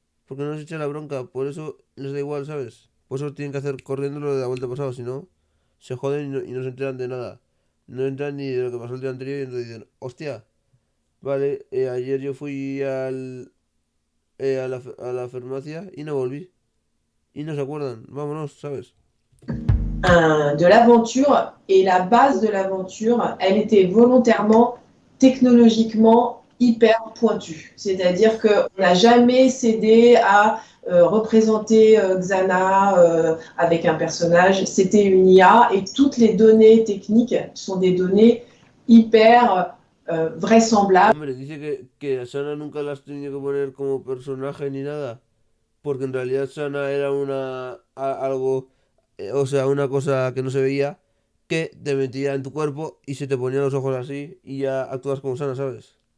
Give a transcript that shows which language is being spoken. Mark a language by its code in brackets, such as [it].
[es] Porque no se echa la bronca, por eso les da igual, ¿sabes? Por eso tienen que hacer corriendo lo de la vuelta pasado, si no, se joden y no se enteran de nada. No se enteran ni de lo que pasó el día anterior y entonces dicen, hostia, vale, ayer yo fui a la farmacia y no volví. Y no se acuerdan, vámonos, ¿sabes? [fr] De l'aventure, et la base de l'aventure, elle était volontairement technologiquement hyper pointue. C'est-à-dire qu'on n'a jamais cédé à représenter Xana avec un personnage. C'était une IA et toutes les données techniques sont des données hyper vraisemblables. [es] Hombre, dice que a Sana nunca la has tenido que poner como personaje ni nada. Porque en realidad Sana era algo, o sea, una cosa que no se veía, que te metía en tu cuerpo y se te ponían los ojos así y ya actúas como Sana, ¿sabes?